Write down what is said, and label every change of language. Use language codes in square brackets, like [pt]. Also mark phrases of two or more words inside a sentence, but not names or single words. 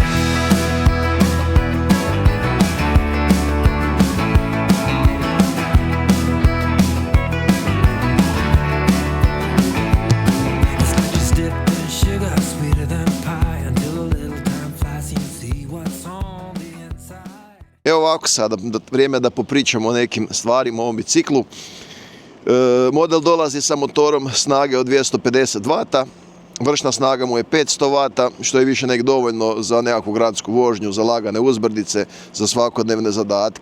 [en] It's like just dipped in sugar, sweeter than pie, until a little time flies and you see what's on the inside. [bs] Evo ovako sada, vrijeme da popričamo o nekim stvarima o ovom biciklu. Model dolazi sa motorom snage od 250 W, vršna snaga mu je 500 W, što je više nek dovoljno za nekakvu gradsku vožnju, za lagane uzbrdice, za svakodnevne zadatke.